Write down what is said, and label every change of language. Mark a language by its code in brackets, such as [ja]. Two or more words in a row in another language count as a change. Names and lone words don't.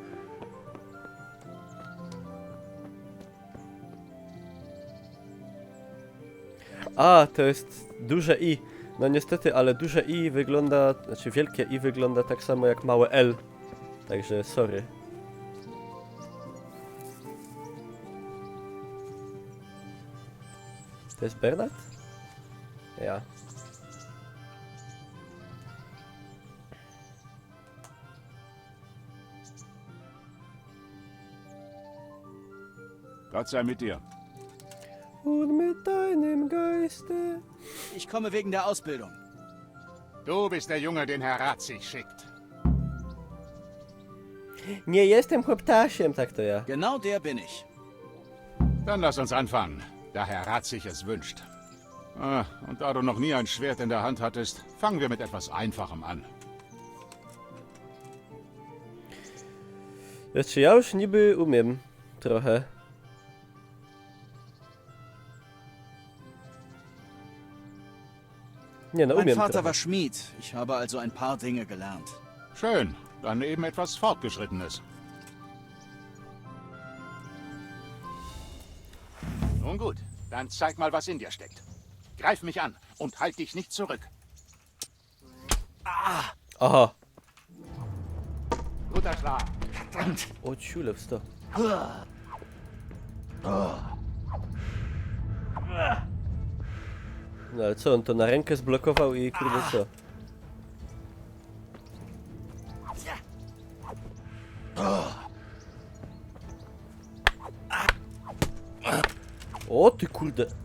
[pl] A, to jest duże I. No niestety, ale duże I wygląda, znaczy wielkie I wygląda tak samo jak małe L. Także sorry. To jest Bernard? [de] Ja. Gott sei mit dir. Und mit deinem Geiste. Ich komme wegen der Ausbildung. Du bist der Junge, den Herr Rat sich schickt. [pl] Nie jestem chłoptasiem, tak to ja. [de] Genau der bin ich. Dann lass uns anfangen, da Herr Rat sich es wünscht. Ah, und da du noch nie ein Schwert in der Hand hattest, fangen wir mit etwas Einfachem an. [pl] Znaczy ja już niby umiem trochę. Nie no, [de] Mein [pl] umiem [de] Vater [pl] trochę. [de] war Schmied. Ich habe also ein paar Dinge gelernt. Schön, dann eben etwas Fortgeschrittenes. Nun gut, dann zeig mal, was in dir steckt. Greif mich an und halt dich nicht zurück. Aha. Guter Schlag. Verdammt. [pl] O ciule, wsto. No ale co, on to na rękę zblokował i kurde co? O ty kurde.